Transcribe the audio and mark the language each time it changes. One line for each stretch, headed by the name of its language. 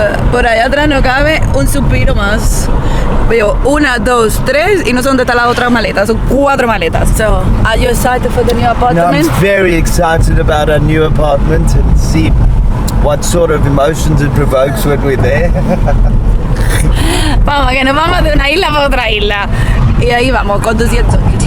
Spanish: Por allá atrás no cabe un suspiro más. Veo 1, 2, 3 y no sé dónde está la otra maleta, son 4 maletas.
English: So, are you excited for the new No, apartment? I'm very excited about our new apartment and see what sort of emotions it provokes when we're there.
Spanish: Vamos, que nos vamos de una isla para otra isla. Y ahí vamos, conduciendo.